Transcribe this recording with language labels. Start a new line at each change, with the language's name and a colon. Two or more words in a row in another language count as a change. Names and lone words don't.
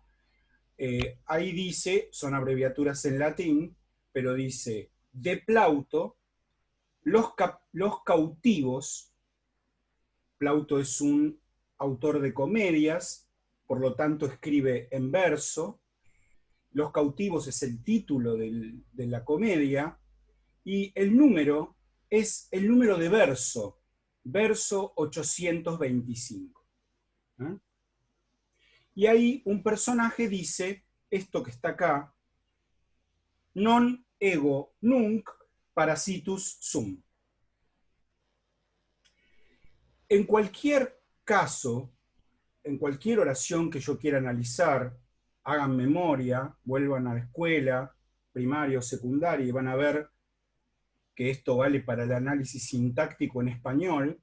Spanish: Ahí dice, son abreviaturas en latín, pero dice, de Plauto, los cautivos, Plauto es un autor de comedias, por lo tanto escribe en verso, Los cautivos es el título de la comedia, y el número es el número de verso, verso 825. ¿Eh? Y ahí un personaje dice, esto que está acá,
Latin: non ego nunc parasitus sum.
Spanish: En cualquier caso, en cualquier oración que yo quiera analizar, hagan memoria, vuelvan a la escuela, primaria o secundaria, y van a ver que esto vale para el análisis sintáctico en español.